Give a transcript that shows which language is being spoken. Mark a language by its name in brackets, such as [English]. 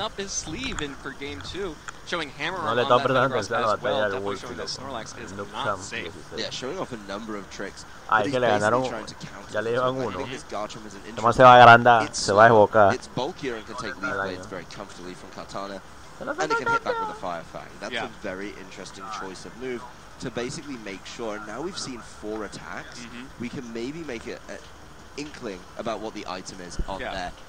[English] Up his sleeve in for Game 2, showing Hammer on that Metagross as well, definitely showing that Snorlax is not safe. Yeah, showing off a number of tricks. [Spanish] Ay, que le ganaron, ya le llevan uno. Además Además se va a agrandar, se va a desbocar. [English] It's bulkier and can take lead blades very comfortably from Kartana, and it can hit back with a Fire Fang. That's a very interesting choice of move to basically make sure, and now we've seen 4 attacks, we can maybe make it an inkling about what the item is on there.